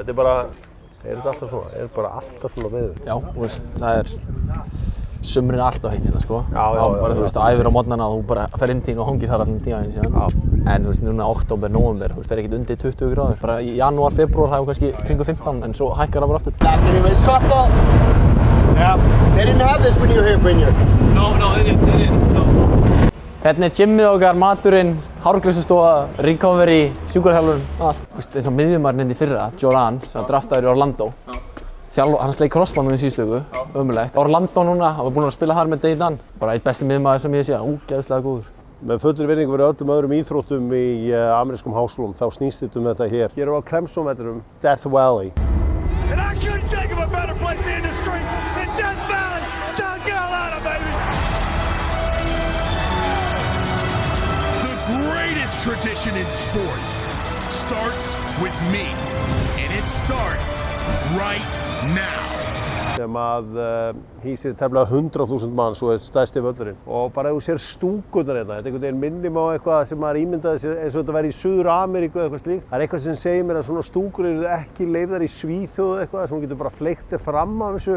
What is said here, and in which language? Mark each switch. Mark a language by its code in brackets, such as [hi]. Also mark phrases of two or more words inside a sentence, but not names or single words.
[is] Þetta er bara, þetta alltaf svona, bara alltaf svona veður. Já, þú veist, það er sumrin alltaf heitt hérna, sko. Já. Bara, þú veist, að æfir á morgnana og þú bara fer inn tíðin og hangir þar allan tíðan síðan. En þú veist, núna október, nóvember, þú veist, fer ekkert undir 20 gráður. Bara í janúar, febrúar, það er kannski kringu 15, en svo hækkar það bara aftur. [en] Anyway, softball. Yeah. They didn't have this when you were here, Brynjar. No, they didn't. No. [is] Hérna er gymmið okkar, maturinn, hárgreiðslustofa, recovery, sjúkraþjálfurinn, allt. Þú veist, eins og miðjumaðurinn hérna í fyrra, Joran, sem var draftaður í Orlando. Hann sleik crossband í síðustu viku, ömurlegt. Orlando núna, hann var búinn að spila þar með Dave Dunn. Bara einn besti miðjumaður sem ég sé, geðslega góður. Með fullri virðingu fyrir öllum öðrum íþróttum í amerískum háskólum, þá snýst þetta þetta hér. Hér á Clemson-vellinum, Death Valley. [en] And I couldn't think of a better place to end the street than Death Valley, South Carolina, baby! The greatest tradition in sports starts with me, and it starts right now. [is] Sem að hýsir tæplega 100.000 manns og er stærsti völlurinn. Og bara ef þú sér stúkurnar hérna, þetta er einhvern veginn minnir á eitthvað sem maður ímyndaði sér eins og þetta væri í Suður-Ameríku eða eitthvað slíkt. Það er eitthvað sem segir mér að svona stúkur eru ekki leyfðar í Svíþjóð eða eitthvað sem hún getur bara fleygt þér fram af þessu.